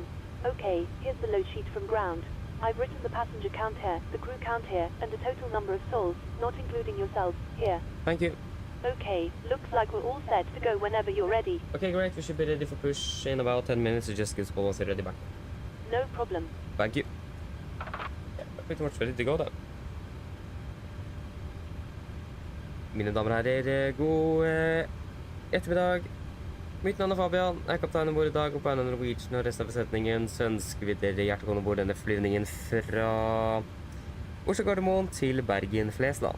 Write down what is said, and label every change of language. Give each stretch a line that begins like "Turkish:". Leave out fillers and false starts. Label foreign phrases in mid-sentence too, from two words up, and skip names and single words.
English: Okay, here's the load sheet from ground. I've written the passenger count here, the crew count here, and the total number of souls, not including yourself, here. Thank you. Okay, looks like we're all set to go whenever you're ready. Okay, great. We should be ready for push in about 10 minutes, so just give us a call once you're ready back. No problem. Thank you. Yeah, we're pretty much ready to go then.
Norwegian: Mine damer og herrer, god ettermiddag. Mitt navn Fabian, jeg er kaptein ombord i dag, og på en av Norwegian og resten av besetningen så ønsker vi dere hjertelig velkommen ombord denne flyvningen fra Oslo Gardermoen til Bergen Flesland.